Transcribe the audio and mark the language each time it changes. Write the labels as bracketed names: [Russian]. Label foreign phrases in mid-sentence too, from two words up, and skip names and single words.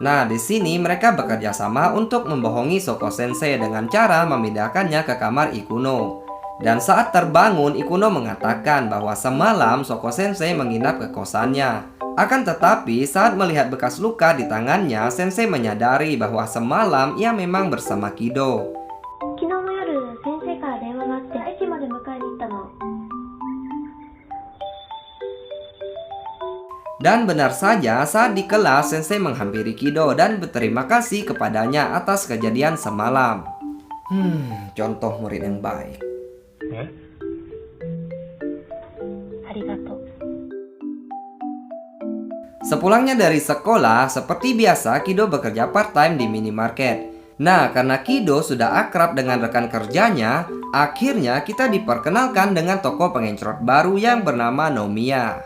[Indonesian] Nah, di sini mereka bekerja sama untuk membohongi Shoko Sensei dengan cara memindahkannya ke kamar Ikuno. Dan saat terbangun, Ikuno mengatakan bahwa semalam Shoko Sensei menginap ke kosannya. Akan tetapi, saat melihat bekas luka di tangannya, Sensei menyadari bahwa semalam ia memang bersama Kido. [Japanese] 昨日の夜先生から電話があって駅まで迎えに行ったの。 [Indonesian] Dan benar saja, saat di kelas, Sensei menghampiri Kido dan berterima kasih kepadanya atas kejadian semalam. Contoh murid yang baik. [Japanese] ありがとう。 [Indonesian] Sepulangnya dari sekolah, seperti biasa Kido bekerja part-time di minimarket. Nah, karena Kido sudah akrab dengan rekan kerjanya, akhirnya kita diperkenalkan dengan toko pengencrot baru yang bernama Nomiya.